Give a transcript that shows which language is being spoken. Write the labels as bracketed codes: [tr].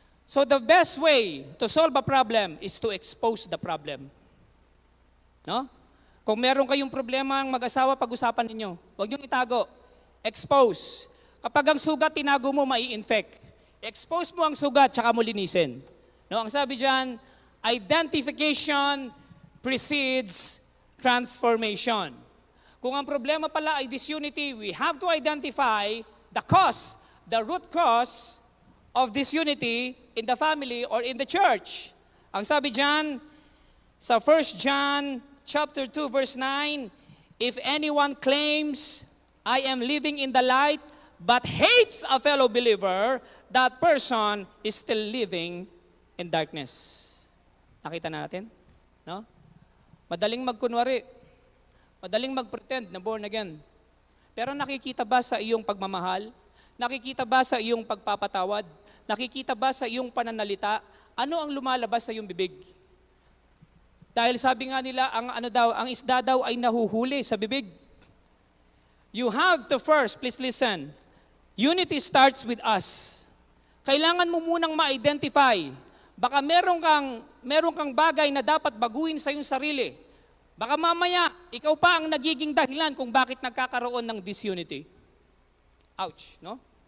[en] So the best way to solve a problem is to expose the problem. No? [tl] Kung meron kayong problema ang mag-asawa, pag-usapan ninyo. Huwag niyong itago. Expose. Kapag ang sugat tinago mo, mai-infect. Expose mo ang sugat, tsaka mo linisin. No, ang sabi diyan, [en] identification precedes transformation. [tl] Kung ang problema pala ay [en] disunity, we have to identify the cause, the root cause of disunity in the family or in the church. [tl] Ang sabi diyan sa [en] 1 John chapter 2 verse 9, if anyone claims I am living in the light but hates a fellow believer, that person is still living in darkness. [tl] Nakita na natin? [en] No? [tl] Madaling magkunwari. Madaling mag-pretend na born again. Pero nakikita ba sa iyong pagmamahal? Nakikita ba sa iyong pagpapatawad? Nakikita ba sa iyong pananalita? Ano ang lumalabas sa iyong bibig? Dahil sabi nga nila, ang isda daw ay nahuhuli sa bibig. [en] You have to first, please listen, unity starts with us. [tl] Kailangan mo munang ma-identify. Baka meron kang bagay na dapat baguhin sa iyong sarili. Baka mamaya, ikaw pa ang nagiging dahilan kung bakit nagkakaroon ng disunity. Ouch, no?